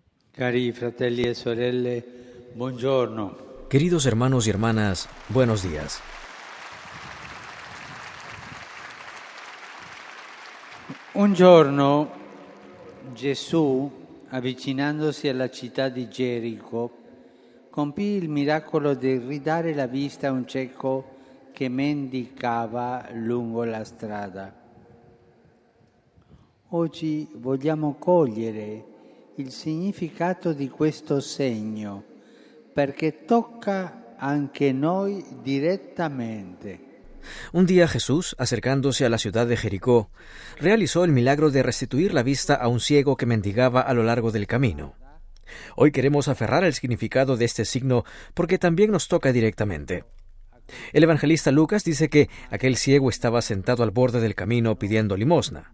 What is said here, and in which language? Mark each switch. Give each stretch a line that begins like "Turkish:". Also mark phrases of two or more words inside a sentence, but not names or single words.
Italian: Cari fratelli e sorelle, buongiorno.
Spanish: Queridos hermanos y hermanas, buenos días.
Italian: Un giorno Gesù, avvicinandosi alla città di Gerico, compì il miracolo di ridare la vista a un cieco che mendicava lungo la strada. Oggi vogliamo cogliere il significato di questo segno, perché tocca anche noi direttamente.
Spanish: Un día Jesús, acercándose a la ciudad de Jericó, realizó el milagro de restituir la vista a un ciego que mendigaba a lo largo del camino. Hoy queremos aferrar el significado de este signo porque también nos toca directamente. El evangelista Lucas dice que aquel ciego estaba sentado al borde del camino pidiendo limosna.